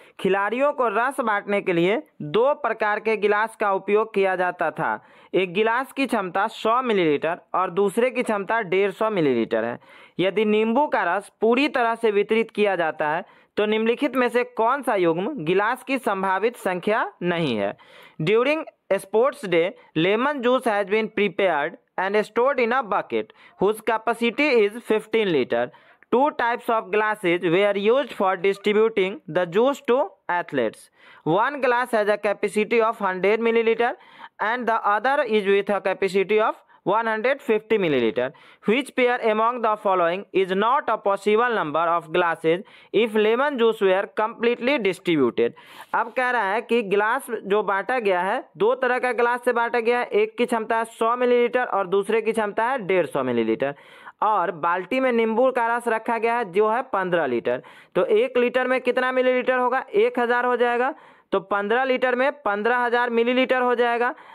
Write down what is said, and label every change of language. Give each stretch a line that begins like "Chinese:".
Hindi: खिलाड़ियों को रस बांटने के लिए 2 प्रकार के गिलास का उपयोग किया जाता था। एक गिलास की क्षमता 100 मिलीलीटर और दूसरे की क्षमता 150 मिलीलीटर है। यदि नींबू का रस पूरी तरह से वितरित किया जाता है तो निम्नलिखित में से कौन सा युग्म गिलास की संभावित संख्या नहीं है?
English: During sports day lemon juice has been prepared and stored in a bucket whose capacity is 15 liter. 2 types of glasses were used for distributing the juice to athletes. One glass has a capacity of 100 milliliter and the other is with a capacity of 150 milliliter. Which pair among the following is not a possible number of glasses if lemon juice were completely distributed?
Hindi: अब कह रहा है कि गिलास जो बांटा गया है 2 तरह का गिलास से बांटा गया है, एक की क्षमता है 100 मिलीलीटर और दूसरे की क्षमता है 150 मिलीलीटर, और बाल्टी में नींबू का रस रखा गया है जो है 15 लीटर। तो 1 लीटर में कितना मिलीलीटर होगा? 1000 हो जाएगा, तो 15 लीटर में 15000 मिलीलीटर हो जाएगा।